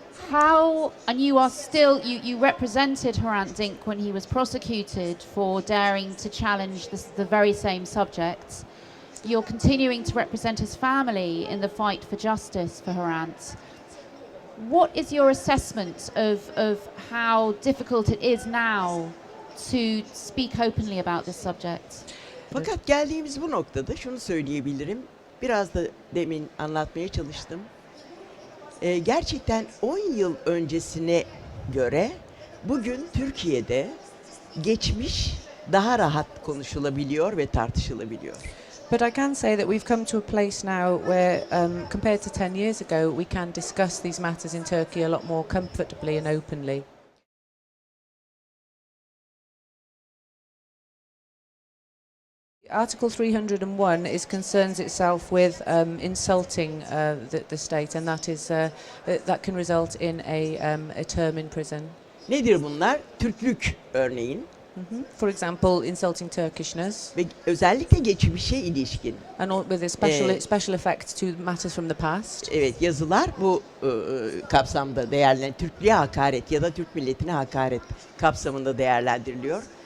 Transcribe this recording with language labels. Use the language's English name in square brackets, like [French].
[English] How, and you are still, you represented Hrant Dink when he was prosecuted for daring to challenge the very same subjects. You're continuing to represent his family in the fight for justice for Hrant. What is your assessment of how difficult it is now to speak openly about this subject? [Turkish] Fakat geldiğimiz bu noktada şunu söyleyebilirim. Biraz da demin anlatmaya çalıştım. Gerçekten 10 yıl öncesine göre bugün Türkiye'de geçmiş daha rahat konuşulabiliyor ve tartışılabiliyor. [English] But I can say that we've come to a place now where, compared to 10 years ago, we can discuss these matters in Turkey a lot more comfortably and openly. Article 301 concerns itself with insulting the state, and that can result in a term in prison. [Turkish] Nedir bunlar? Türklük örneğin. [English] For example, insulting Turkishness. [Turkish] Ve özellikle geçmişe ilişkin. [English] And with a special effect to matters from the past. [Turkish] Evet, yazılar bu kapsamda Türklüğe hakaret ya da Türk milletine hakaret kapsamında değerlendiriliyor.